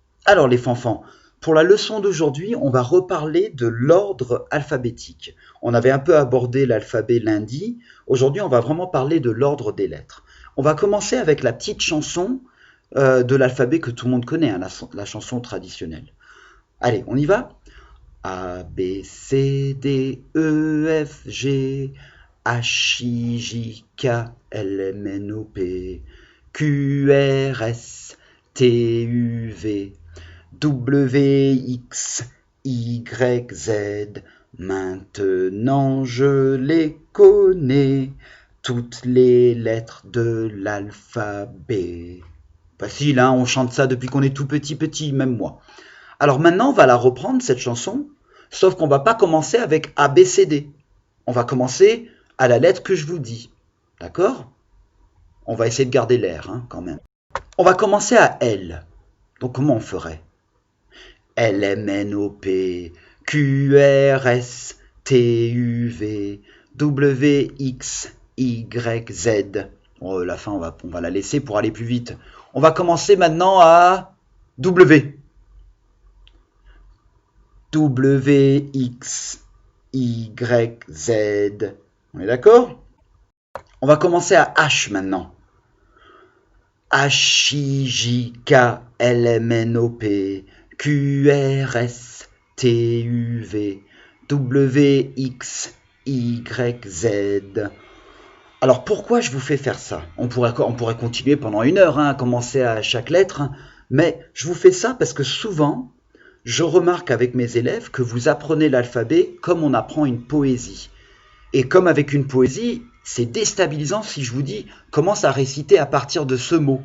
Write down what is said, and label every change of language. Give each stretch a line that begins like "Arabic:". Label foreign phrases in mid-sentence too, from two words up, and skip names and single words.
French: Alors les fanfans, pour la leçon d'aujourd'hui, on va reparler de l'ordre alphabétique. On avait un peu abordé l'alphabet lundi. Aujourd'hui, on va vraiment parler de l'ordre des lettres. On va commencer avec la petite chanson de l'alphabet que tout le monde connaît, hein, la chanson traditionnelle. Allez, on y va? A, B, C, D, E, F, G, H, I, J, K, L, M, N, O, P, Q, R, S, T, U, V, W, X, Y, Z. Maintenant je les connais, toutes les lettres de l'alphabet. Facile, hein, on chante ça depuis qu'on est tout petit, même moi. Alors maintenant, on va la reprendre, cette chanson, sauf qu'on ne va pas commencer avec A, B, C, D. On va commencer à la lettre que je vous dis. D'accord? On va essayer de garder l'air, hein, quand même. On va commencer à L. Donc comment on ferait? L, M, N, O, P, Q, R, S, T, U, V, W, X, Y, Z. Bon, la fin, on va la laisser pour aller plus vite. On va commencer maintenant à W. W, X, Y, Z. On est d'accord? On va commencer à H maintenant. H, I, J, K, L, M, N, O, P, Q, R, S, T, U, V, W, X, Y, Z. Alors pourquoi je vous fais faire ça? On pourrait continuer pendant 1 heure, hein, à commencer à chaque lettre, hein, mais je vous fais ça parce que souvent, je remarque avec mes élèves que vous apprenez l'alphabet comme on apprend une poésie. Et comme avec une poésie, c'est déstabilisant si je vous dis commence à réciter à partir de ce mot.